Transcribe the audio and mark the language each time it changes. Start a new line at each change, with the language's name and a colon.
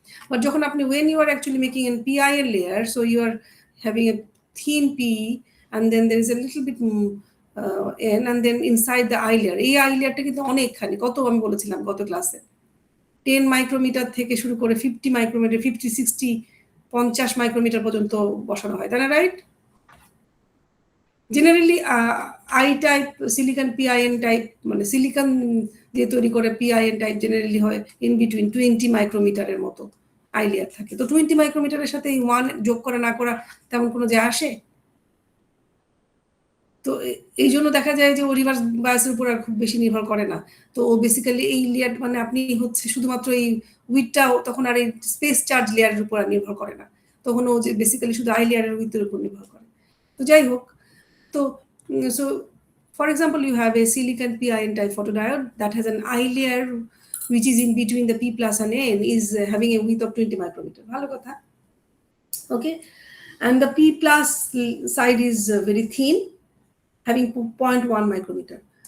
Bangla: But যখন আপনি,
English: when you are actually making an PIN layer, so you are having a thin P and then there is a little bit N and then inside the I layer,
Bangla: এই I layerটা কিন্তু অনেকখানি, কত আমি বলেছিলাম গত ক্লাসে, 10 মাইক্রোমিটার থেকে শুরু করে 50 মাইক্রোমিটার, 50, 60, 50 মাইক্রোমিটার পর্যন্ত বসানো হয়, তাই না? Right? Generally I type silicon PIN type, মানে সিলিকন দিয়ে তৈরি করে পিআইএন টাইপ জেনারেলি হয় ইন বিটুইন 20 মাইক্রোমিটারের মতো আই লেয়ার থাকে। তো 20 মাইক্রোমিটারের সাথে এই 1 যোগ করা না করা তেমন কোনো যায় আসে? তো এই জন্য দেখা যায় যে ও রিভার্স বায়াসের উপর আর খুব বেশি নির্ভর করে না। তো ও বেসিক্যালি এই লেয়ার, মানে আপনি হচ্ছে শুধুমাত্র এই উইথটাও তখন আর এই স্পেস চার্জ লেয়ারের উপর আর নির্ভর করে না। তখন ও যে বেসিক্যালি শুধু আই লেয়ারের উইথের উপর নির্ভর করে। তো যাই হোক, তো
English: so for example you have a silicon PIN type photodiode that has an I layer which is in between the P plus and N, is having a width of 20 micrometer.
Bangla: ভালো কথা।
English: Okay, and the P plus side is very thin, having 0.1 micrometer.